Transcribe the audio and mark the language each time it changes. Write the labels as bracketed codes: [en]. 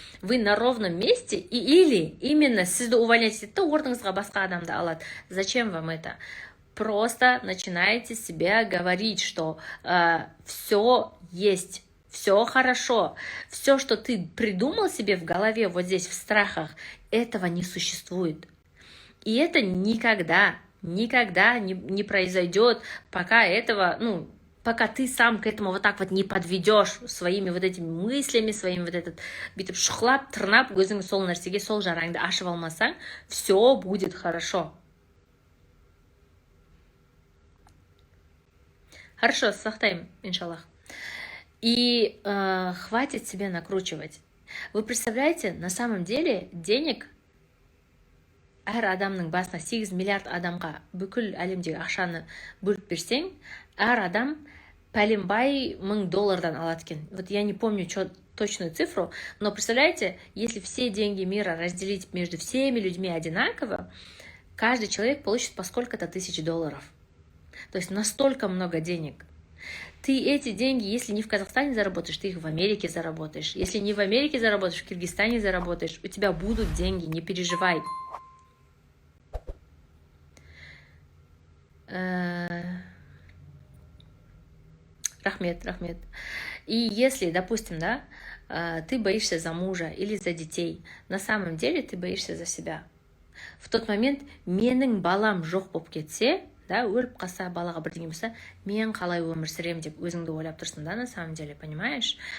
[ru] Вы на ровном месте, или именно [kk] сізді [ru] увольнять [kk] етті, орныңызға басқа адамды алады. [ru] Зачем вам это? Просто начинаете себе говорить, что все есть, все хорошо, все, что ты придумал себе в голове, вот здесь в страхах, этого не существует. И это никогда не произойдет, пока этого, пока ты сам к этому вот так вот не подведешь своими вот этими мыслями, своим вот этот [kk] бүйтіп шұқлап, тырнап, өзің сол нәрсеге, сол жараңды ашып алмасаң, [ru] все будет хорошо. Хорошо, [kk] сақтаймын, [ru] иншаллах. И хватит себе накручивать. Вы представляете, на самом деле денег [kk] әр адамның басына 8 миллиард адамға бүкіл әлемдегі ақшаны бөліп берсең, әр адам пәленбай $1000 алады екен. [ru] Вот я не помню точную цифру, но представляете, если все деньги мира разделить между всеми людьми одинаково, каждый человек получит по сколько-то $1000. То есть настолько много денег. Ты эти деньги, если не в Казахстане заработаешь, ты их в Америке заработаешь. Если не в Америке заработаешь, в Киргизстане заработаешь. У тебя будут деньги, не переживай. Рахмет, рахмет. И если, допустим, да, ты боишься за мужа или за детей, на самом деле ты боишься за себя. В тот момент [kk] менің балам жоқ болып кетсе, да, өліп қалса, балаға бірдеңе болса, мен қалай өмір сүремін деп өзіңді ойлап тұрсың, да, [ru] на самом деле, понимаешь?